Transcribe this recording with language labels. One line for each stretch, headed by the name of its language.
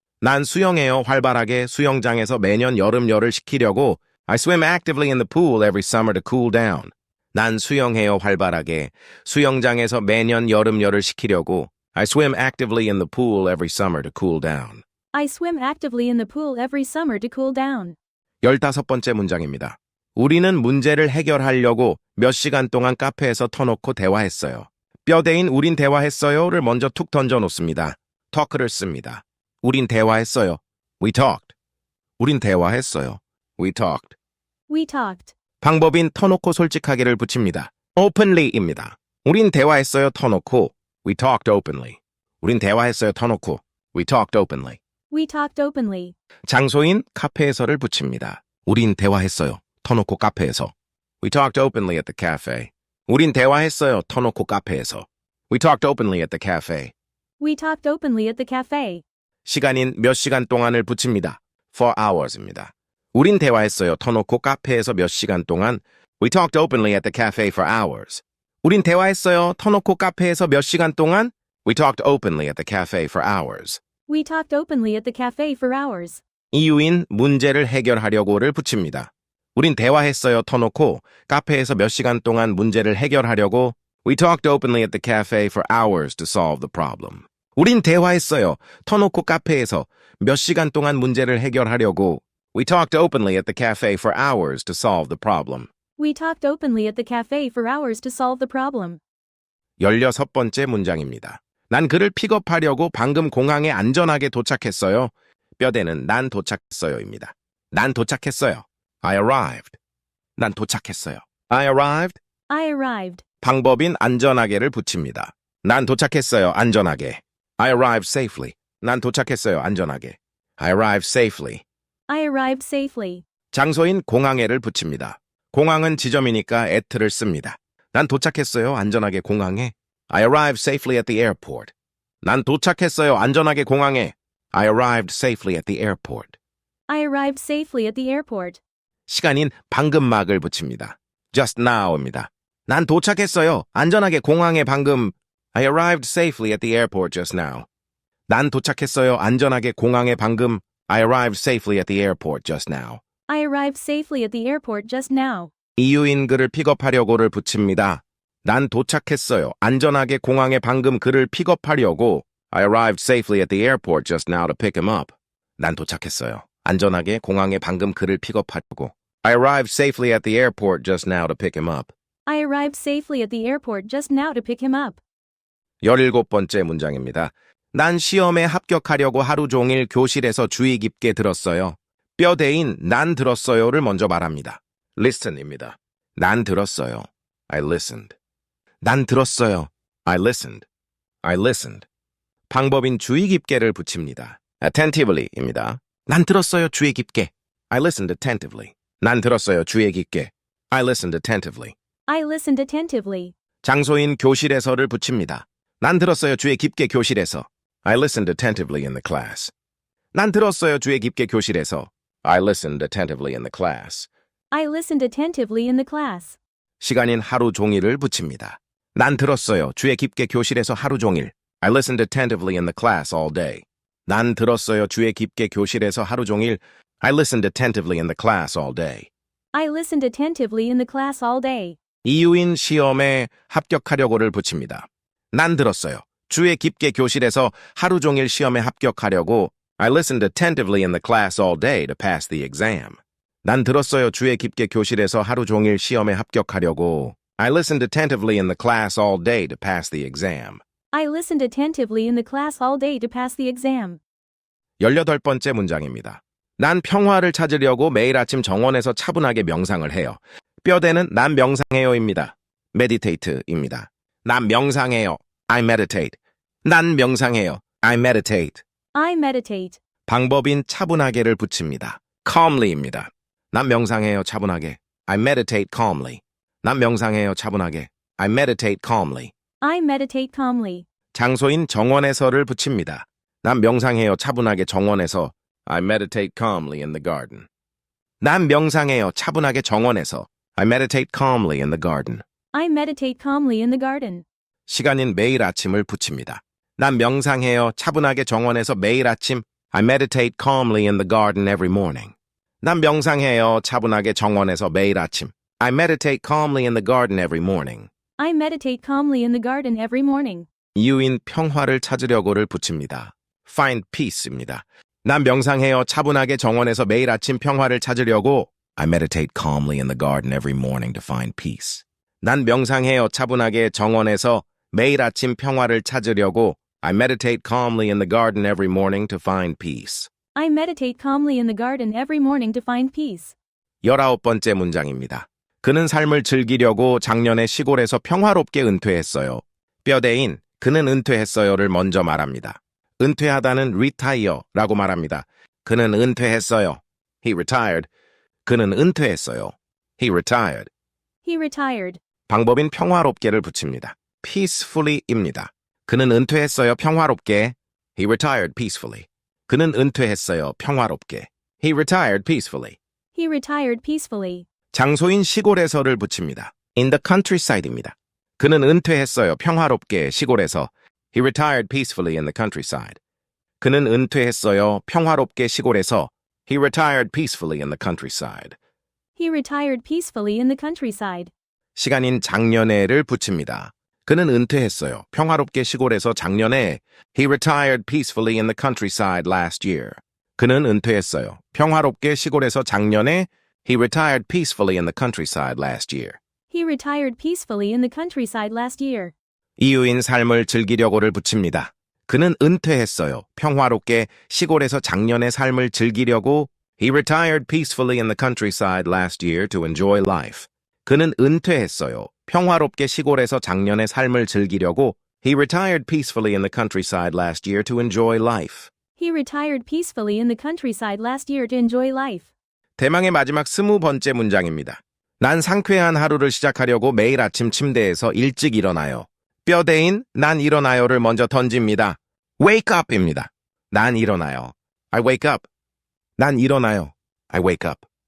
Korean: 난 수영해요 활발하게 수영장에서 매년 여름 열을 식히려고.
English: I swim actively in the pool every summer to cool down.
Korean: 난 수영해요 활발하게 수영장에서 매년 여름 열을 식히려고.
English: I swim actively in the pool every summer to cool down. I swim actively in the pool every summer to cool down.
Korean: 15번째 문장입니다. 우리는 문제를 해결하려고 몇 시간 동안 카페에서 터놓고 대화했어요. 뼈대인 우린 대화했어요를 먼저 툭 던져놓습니다. talk를 씁니다. 우린 대화했어요.
English: We talked.
Korean: 우린 대화했어요.
English: We talked. We talked.
Korean: 방법인 터놓고 솔직하게를 붙입니다. openly입니다. 우린 대화했어요 터놓고.
English: We talked openly.
Korean: 우린 대화했어요 터놓고. We talked openly.
English: We talked openly.
Korean: 장소인 카페에서를 붙입니다. 우린 대화했어요. 터놓고 카페에서.
English: We talked openly at the cafe.
Korean: 우린 대화했어요. 터놓고 카페에서.
English: We talked openly at the cafe. We talked openly at the cafe.
Korean: 시간인 몇 시간 동안을 붙입니다. For hours입니다. 우린 대화했어요. 터놓고 카페에서 몇 시간 동안.
English: We talked openly at the cafe for hours.
Korean: 우린 대화했어요. 터놓고 카페에서 몇 시간 동안.
English: We talked openly at the cafe for hours. We talked openly at the cafe for hours.
Korean: 이유인 문제를 해결하려고를 붙입니다. 우린 대화했어요. 터놓고 카페에서 몇 시간 동안 문제를 해결하려고.
English: We talked openly at the cafe for hours to solve the problem.
Korean: 우린 대화했어요. 터놓고 카페에서 몇 시간 동안 문제를 해결하려고.
English: We talked openly at the cafe for hours to solve the problem. We talked openly at the cafe for hours to solve the problem.
Korean: 16번째 문장입니다. 난 그를 픽업하려고 방금 공항에 안전하게 도착했어요. 뼈대는 난 도착했어요입니다. 난 도착했어요.
English: I arrived.
Korean: 난 도착했어요. I arrived.
English: I arrived.
Korean: 방법인 안전하게를 붙입니다. 난 도착했어요. 안전하게.
English: I arrived safely.
Korean: 난 도착했어요. 안전하게.
English: I arrived safely. I arrived safely.
Korean: 장소인 공항에를 붙입니다. 공항은 지점이니까 at를 씁니다. 난 도착했어요. 안전하게 공항에.
English: I arrived safely at the airport.
Korean: 난 도착했어요. 안전하게 공항에.
English: I arrived safely at the airport. I arrived safely at the airport.
Korean: 시간인 방금 막을 붙입니다. just now입니다. 난 도착했어요. 안전하게 공항에 방금.
English: I arrived safely at the airport just now.
Korean: 난 도착했어요. 안전하게 공항에 방금.
English: I arrived safely at the airport just now. I arrived safely at the airport just now.
Korean: 이유인 그를 픽업하려고를 붙입니다. 난 도착했어요. 안전하게 공항에 방금 그를 픽업하려고.
English: I arrived safely at the airport just now to pick him up.
Korean: 난 도착했어요. 안전하게 공항에 방금 그를 픽업하려고.
English: I arrived safely at the airport just now to pick him up. I arrived safely at the airport just now to pick him up.
Korean: 17번째 문장입니다. 난 시험에 합격하려고 하루 종일 교실에서 주의 깊게 들었어요. 뼈대인 난 들었어요를 먼저 말합니다.
English: listen입니다.
Korean: 난 들었어요.
English: I listened. 난 들었어요. I listened. I listened.
Korean: 방법인 주의 깊게를 붙입니다. attentivelly입니다. 난 들었어요. 주의 깊게.
English: I listened attentively.
Korean: 난 들었어요. 주의 깊게.
English: I listened attentively. I listened attentively.
Korean: 장소인 교실에서를 붙입니다. 난 들었어요. 주의 깊게 교실에서.
English: I listened attentively in the class.
Korean: 난 들었어요. 주의 깊게 교실에서.
English: I listened attentively in the class. I listened attentively in the class.
Korean: 시간인 하루 종일을 붙입니다. 난 들었어요. 주의 깊게 교실에서 하루 종일.
English: I listened attentively in the class all day.
Korean: 난 들었어요. 주의 깊게 교실에서 하루 종일.
English: I listened attentively in the class all day. I listened attentively in the class all day.
Korean: 이유인 시험에 합격하려고를 붙입니다. 난 들었어요. 주의 깊게 교실에서 하루 종일 시험에 합격하려고.
English: I listened attentively in the class all day to pass the exam.
Korean: 난 들었어요. 주의 깊게 교실에서 하루 종일 시험에 합격하려고.
English: I listened attentively in the class all day to pass the exam. I listened attentively in the class all day to pass the exam.
Korean: 18번째 문장입니다. 난 평화를 찾으려고 매일 아침 정원에서 차분하게 명상을 해요. 뼈대는 난 명상해요입니다. meditate입니다. 난 명상해요.
English: I meditate.
Korean: 난 명상해요. I meditate.
English: I meditate.
Korean: 방법인 차분하게를 붙입니다. calmly입니다. 난 명상해요. 차분하게.
English: I meditate calmly.
Korean: 난 명상해요. 차분하게.
English: I meditate calmly. I meditate calmly.
Korean: 장소인 정원에서를 붙입니다. 난 명상해요. 차분하게 정원에서.
English: I meditate calmly in the garden.
Korean: 난 명상해요. 차분하게 정원에서.
English: I meditate calmly in the garden. I meditate calmly in the garden.
Korean: 시간인 매일 아침을 붙입니다. 난 명상해요. 차분하게 정원에서 매일 아침.
English: I meditate calmly in the garden every morning.
Korean: 난 명상해요. 차분하게 정원에서 매일 아침.
English: I meditate calmly in the garden every morning. I meditate calmly in the garden every morning.
Korean: 이유인 평화를 찾으려고를 붙입니다. find peace입니다. 난 명상해요. 차분하게 정원에서 매일 아침 평화를 찾으려고.
English: I meditate calmly in the garden every morning to find peace.
Korean: 난 명상해요. 차분하게 정원에서 매일 아침 평화를 찾으려고.
English: I meditate calmly in the garden every morning to find peace. I meditate calmly in the garden every morning to find peace.
Korean: 19번째 문장입니다. 그는 삶을 즐기려고 작년에 시골에서 평화롭게 은퇴했어요. 뼈대인 그는 은퇴했어요를 먼저 말합니다. 은퇴하다는 retire라고 말합니다. 그는 은퇴했어요.
English: He retired.
Korean: 그는 은퇴했어요. He retired.
English: He retired.
Korean: 방법인 평화롭게를 붙입니다. peacefully입니다. 그는 은퇴했어요. 평화롭게.
English: He retired peacefully.
Korean: 그는 은퇴했어요. 평화롭게.
English: He retired peacefully. He retired peacefully.
Korean: 장소인 시골에서를 붙입니다.
English: in the countryside입니다.
Korean: 그는 은퇴했어요. 평화롭게 시골에서.
English: He retired peacefully in the countryside.
Korean: 그는 은퇴했어요. 평화롭게 시골에서.
English: He retired peacefully in the countryside. He retired peacefully in the countryside.
Korean: 시간인 작년에를 붙입니다. 그는 은퇴했어요. 평화롭게 시골에서 작년에.
English: He retired peacefully in the countryside last year.
Korean: 그는 은퇴했어요. 평화롭게 시골에서 작년에.
English: He retired peacefully in the countryside last year. He retired peacefully in the countryside last year.
Korean: 이유인 삶을 즐기려고를 붙입니다. 그는 은퇴했어요. 평화롭게 시골에서 작년의 삶을 즐기려고.
English: He retired peacefully in the countryside last year to enjoy life.
Korean: 그는 은퇴했어요. 평화롭게 시골에서 작년의 삶을 즐기려고.
English: He retired peacefully in the countryside last year to enjoy life. He retired peacefully in the countryside last year to enjoy life.
Korean: 대망의 마지막 20번째 문장입니다. 난 상쾌한 하루를 시작하려고 매일 아침 침대에서 일찍 일어나요. 뼈대인 난 일어나요를 먼저 던집니다. wake up입니다. 난 일어나요.
English: I wake up.
Korean: 난 일어나요. I wake up.